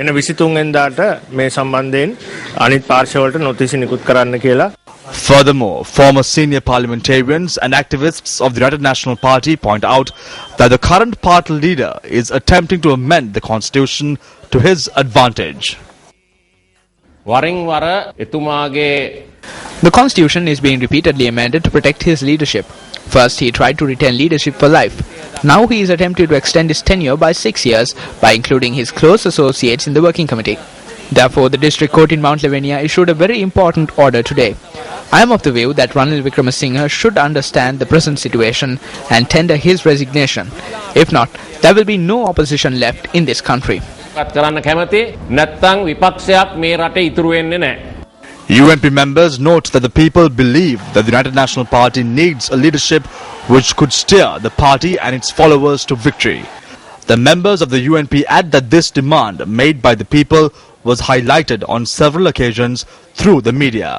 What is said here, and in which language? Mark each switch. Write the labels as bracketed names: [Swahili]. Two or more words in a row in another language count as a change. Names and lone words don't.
[English] Furthermore, former senior parliamentarians and activists of the United National Party point out that the current party leader is attempting to amend the constitution to his advantage. [Sinhala] වරින් වර එතුමාගේ [English] The constitution is being repeatedly amended to protect his leadership. First, he tried to retain leadership for life. Now he is attempting to extend his tenure by 6 years by including his close associates in the working committee. Therefore, the district court in Mount Lavinia issued a very important order today. I am of the view that Ranil Wickremesinghe should understand the present situation and tender his resignation. If not, there will be no opposition left in this country. [Sinhala] කරන්න කැමති නැත්නම් විපක්ෂයක් මේ රටේ ඉතුරු වෙන්නේ නැහැ. [English] UNP members note that the people believe that the United National Party needs a leadership which could steer the party and its followers to victory. The members of the UNP add that this demand made by the people was highlighted on several occasions through the media.